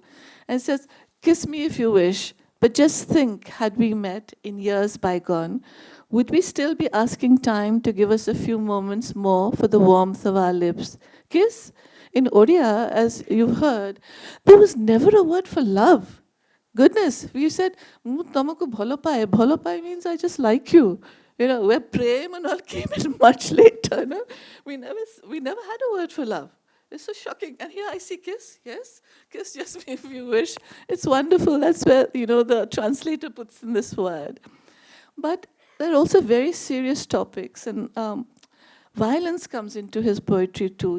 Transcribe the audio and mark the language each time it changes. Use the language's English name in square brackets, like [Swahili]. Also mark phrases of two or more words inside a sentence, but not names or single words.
[English] And it says, "Kiss me if you wish, but just think, had we met in years bygone, would we still be asking time to give us a few moments more for the warmth of our lips? Kiss?" In Odia, as you've heard, there was never a word for love. Goodness, we said, [Odia] "ମୁଁ ତୁମକୁ ଭଲ ପାଏ." ଭଲ ପାଏ [English] means I just like you. Where prem and all came in much later. No? We never had a word for love. It's so shocking. And here I see kiss. Yes, kiss just me if you wish. It's wonderful. That's where, the translator puts in this word. But there are also very serious topics, and violence comes into his poetry too.